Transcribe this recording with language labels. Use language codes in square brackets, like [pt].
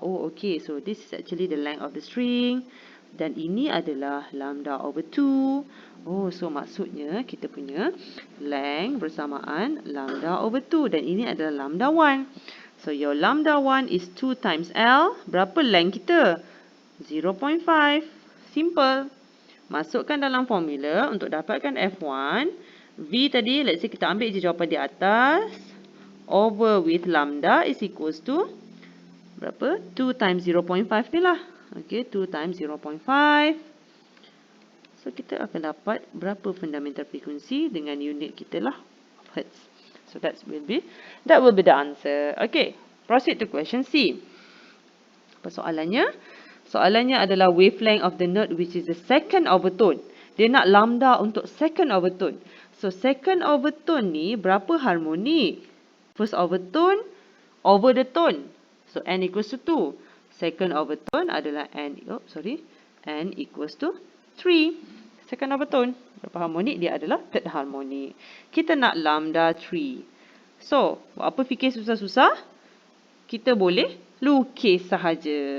[en] Oh okay, so this is actually the length of the string. [ms] Dan ini adalah [en] lambda over 2. [ms] Oh, so maksudnya kita punya length bersamaan [en] lambda over 2. [ms] Dan ini adalah lambda 1. [en] So, your lambda 1 is 2 times L. [ms] Berapa length kita? 0.5. Simple. Masukkan dalam formula untuk dapatkan F1. V tadi, [en] let's say [ms] kita ambil je jawapan di atas. [en] Over with lambda is equals to [ms] berapa? [en] 2 times 0.5 [ms] ni lah. [en] Okay, 2 times 0.5. [ms] So, kita akan dapat berapa [en] fundamental frequency [ms] dengan unit kita lah. [en] Hertz. So that will be the answer. Okay, proceed to question C. [ms] Apa soalannya? Soalannya adalah [en] wavelength of the note which is the second overtone. [ms] Dia nak lambda untuk [en] second overtone. [ms] So second overtone ni berapa harmonik? [en] First overtone over the tone. So n equals to 2. Second overtone [ms] adalah [en] n equals to 3. Second overtone. [ms] Berapa harmonik? Dia adalah [en] third harmonik. [ms] Kita nak lambda 3. So, buat apa fikir susah-susah? Kita boleh lukis sahaja.